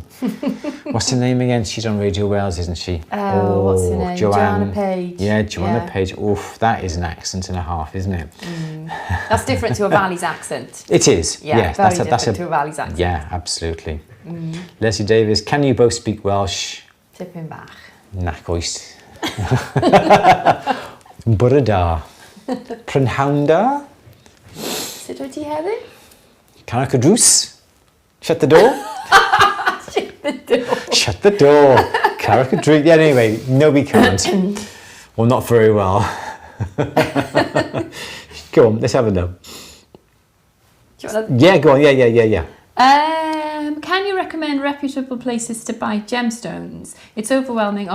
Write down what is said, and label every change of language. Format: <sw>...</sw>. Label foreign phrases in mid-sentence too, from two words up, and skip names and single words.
<en>What's her name again? She's on Radio Wales, isn't she? What's her name? Joanna Page. Yeah, Joanna Page. Oof, that is an accent and a half, isn't it? That's different to a Valley's accent. It is. Yeah, yes, very different to a Valley's accent. Yeah, absolutely. Leslie Davis, can you both speak Welsh?</en> <cy>Tipyn bach. Nac oes. Bore da. Prynhawn da. Sut wyt ti heddiw? Carach y drws.</cy> <en>Shut the door. Shut the door. Shut the door.</en> <cy>Carach y drws.</cy> <en>Yeah, anyway, no we can't. Well, not very well. Go on, let's have a go. Yeah, go on. Yeah. Can you recommend reputable places to buy gemstones? It's overwhelming.</en>